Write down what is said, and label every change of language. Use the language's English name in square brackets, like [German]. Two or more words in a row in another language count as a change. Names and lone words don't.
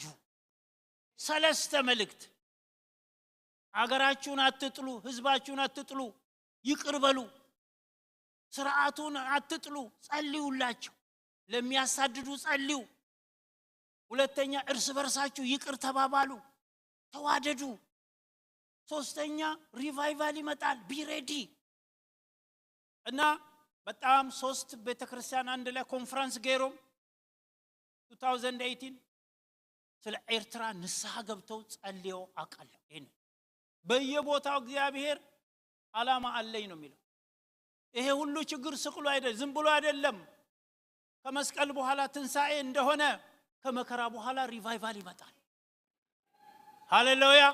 [Amharic] ሰለስተ መልእክት። አገራችሁን አትጥሉ፣ ህዝባችሁን አትጥሉ፣ ይቅር በሉ፣ ስርዓቱን አትጥሉ፣ ጸልዩላቸው፣ ለሚያሳድዱ ጸልዩ። ሁለተኛ እርስ በርሳችሁ ይቅር ተባባሉ፣ ተዋደዱ። ሶስተኛ ሪቫይቫል ይመጣል፣ ቢሬዲ። እና በጣም 3 ቤተክርስቲያን አንድ ላይ ኮንፈረንስ ገይሮም 2018 ስለ ኤርትራ ንስሐ ገብተው ጸልየው አቃለሁ። ይሄን በየቦታው እግዚአብሔር ዓላማ አለኝ ነው የሚለው። ይሄ ሁሉ ችግር ስቅሉ አይደለም፣ ዝም ብሎ አይደለም። ከመስቀል በኋላ ትንሳኤ እንደሆነ ከመከራ በኋላ ሪቫይቫል ይመጣል። ሃሌሉያ!